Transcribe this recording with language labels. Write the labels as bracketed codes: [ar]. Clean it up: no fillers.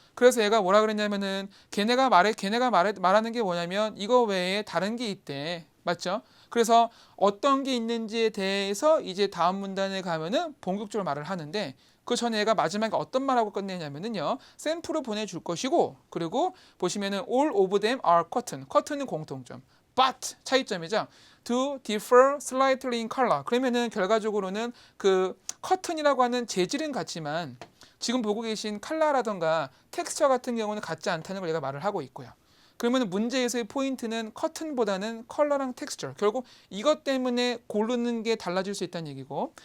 [ko] 그래서 얘가 뭐라 그랬냐면은 걔네가 말하는 게 뭐냐면 이거 외에 다른 게 있대. 맞죠? 그래서 어떤 게 있는지에 대해서 이제 다음 문단에 가면은 본격적으로 말을 하는데 그 전에 얘가 마지막에 어떤 말하고 끝내냐면은요. 샘플을 보내줄 것이고 그리고 보시면은 [en] all of them are cotton. [ko] cotton은 공통점. but 차이점이죠. [en] to differ slightly in color. [ko] 그러면은 결과적으로는 그 커튼이라고 하는 재질은 같지만 지금 보고 계신 컬러라던가 텍스처 같은 경우는 같지 않다는 걸 얘가 말을 하고 있고요. 그러면 문제에서의 포인트는 커튼보다는 컬러랑 텍스처. 결국 이것 때문에 고르는 게 달라질 수 있다는 얘기고.